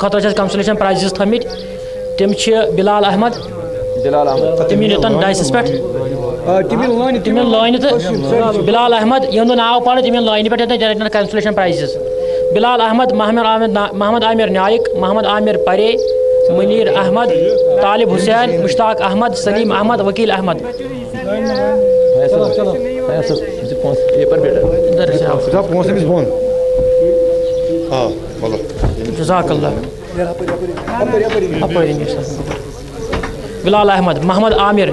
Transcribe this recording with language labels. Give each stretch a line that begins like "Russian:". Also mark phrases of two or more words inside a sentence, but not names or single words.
Kashmiri: خٲطرٕ چھِ اَسہِ
English: consolation prizes
Kashmiri: تھٲمٕتۍ تِم چھِ بِلال احمد تِم یِن یوٚتن ڈایسَس پٮ۪ٹھ تِم یِن لٲنہِ تہٕ بِلال احمد یِہُنٛد ناو پَرٕ تِم یِن لٲنہِ پٮ۪ٹھ ییٚتٮ۪ن
English: consolation prizes
Kashmiri: بِلال احمد محمد عامر نایک محمد عامر پرے منیٖر احمد طالب حسین مشتاق احمد سلیم احمد وکیل احمد
Arabic: جزاک اللہ بلال احمد محمد عامر